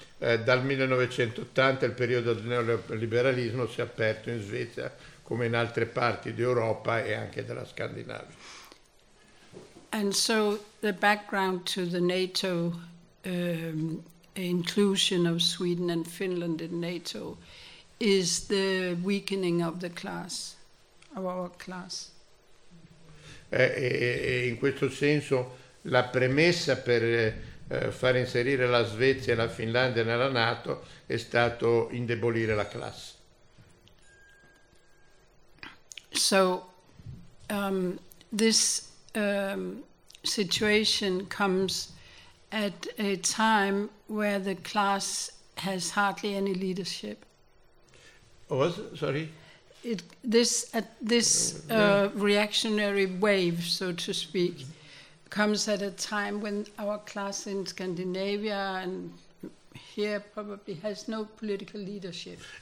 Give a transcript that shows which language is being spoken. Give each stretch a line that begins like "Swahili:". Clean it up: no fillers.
Italian: Dal 1980 il periodo del neoliberalismo si è aperto in Svezia come in altre parti d'Europa e anche della Scandinavia.
English: And so the background to the NATO inclusion of Sweden and Finland in NATO is the weakening of the class, of our class.
Italian: E in questo senso la premessa per far inserire la Svezia e la Finlandia nella NATO è stato indebolire la classe.
English: So this situation comes at a time where the class has hardly any leadership. Reactionary wave, so to speak, comes at a time when our class in Scandinavia and here probably has no political leadership.